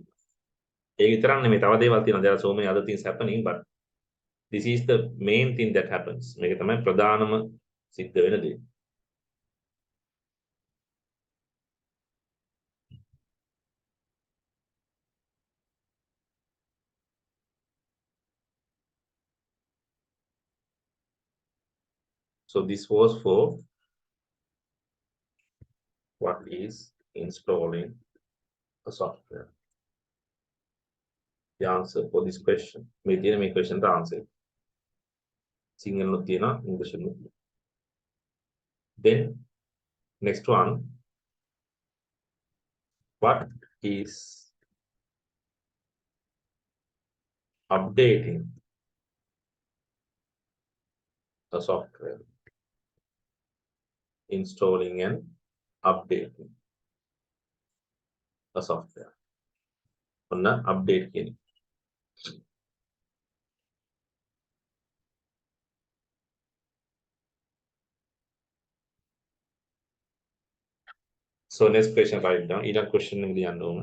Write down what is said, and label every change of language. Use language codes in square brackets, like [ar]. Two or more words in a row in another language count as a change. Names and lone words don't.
[si] ඒක විතරක් නෙමෙයි තව දේවල් තියෙනවා. [en] There are so many other things happening, but this is the main thing that happens. [si] මේක තමයි ප්‍රධානම සිද්ධ වෙන දේ. [en] So this was for what is installing a software. The answer for this question. [si] මේ තියෙන මේ question ට answer. සිංහලෙත් තියෙනවා ඉංග්‍රීසියෙත්. [en] Then next one, what is updating a software? Installing and updating a software. [si] ඔන්න update කියන්නේ. [en] So next question write down. [si] ඊළඟ question එක ලියන්න ඕන.